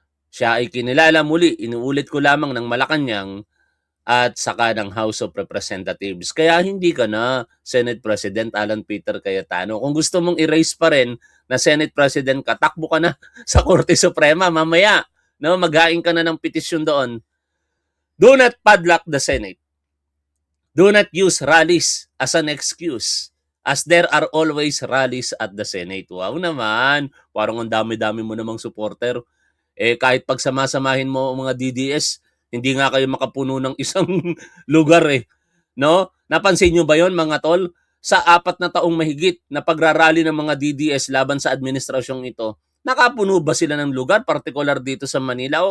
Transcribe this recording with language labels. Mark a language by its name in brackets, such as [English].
[Filipino] Siya ay kinilala muli, inuulit ko lamang ng Malacanang at saka ng House of Representatives. Kaya hindi ka na Senate President Alan Peter Cayetano. Kung gusto mong erase pa rin na Senate President ka, takbo ka na sa Korte Suprema mamaya. No, maghain ka na ng petisyon doon. [English] Do not padlock the Senate. Do not use rallies as an excuse, as there are always rallies at the Senate. [Filipino] Wow naman, parang ang dami-dami mo namang supporter. Kahit pagsamasamahin mo mga DDS, hindi nga kayo makapuno ng isang lugar eh. No? Napansin nyo ba yon mga tol? Sa 4 na taong mahigit na pagrarally ng mga DDS laban sa administrasyong ito, nakapuno ba sila ng lugar, particular dito sa Manila?